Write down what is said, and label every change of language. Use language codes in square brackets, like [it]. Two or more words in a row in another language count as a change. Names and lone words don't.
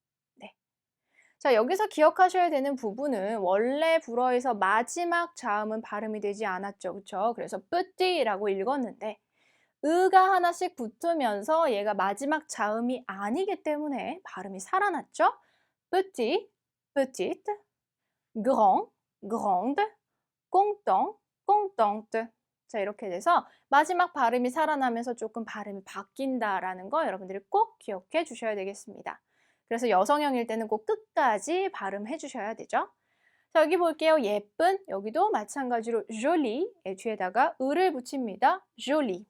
[ko] 자, 여기서 기억하셔야 되는 부분은 원래 불어에서 마지막 자음은 발음이 되지 않았죠. 그렇죠? 그래서 뿌띠라고 읽었는데 으가 하나씩 붙으면서 얘가 마지막 자음이 아니기 때문에 발음이 살아났죠. 뿌띠, [fr] petite, grand, grande, content, contente. [ko] 자, 이렇게 돼서 마지막 발음이 살아나면서 조금 발음이 바뀐다라는 거 여러분들이 꼭 기억해 주셔야 되겠습니다. 그래서 여성형일 때는 꼭 끝까지 발음해 주셔야 되죠. 자, 여기 볼게요. 예쁜, 여기도 마찬가지로 joli 뒤에다가 을을 붙입니다. joli.